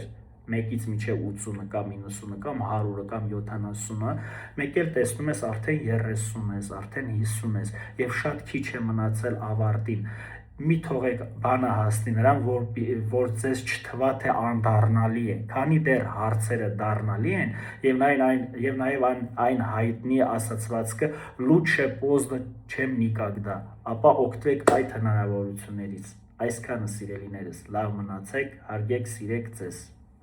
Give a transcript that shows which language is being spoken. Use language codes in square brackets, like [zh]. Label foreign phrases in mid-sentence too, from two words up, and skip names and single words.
[hy] 1-ից մինչև 80 կամ 90 կամ 100 կամ 70-ը, մեկ էլ տեսնում ես արդեն 30 ես, արդեն 50 ես եւ շատ քիչ է մնացել ավարտին։ Մի թողեք բանը հասնի նրան, որ ձեզ չթվա թե անդառնալի է, քանի դեռ հարցերը դառնալի են եւ նաեւ այն հայտնի ասացվածքը [ru] «Лучше поздно, чем никогда», [hy] ապա օգտվեք այդ հնարավորություններից։ Այսքանը սիրելիներս, լավ մնացեք, հարգեք, սիրեք ձեզ։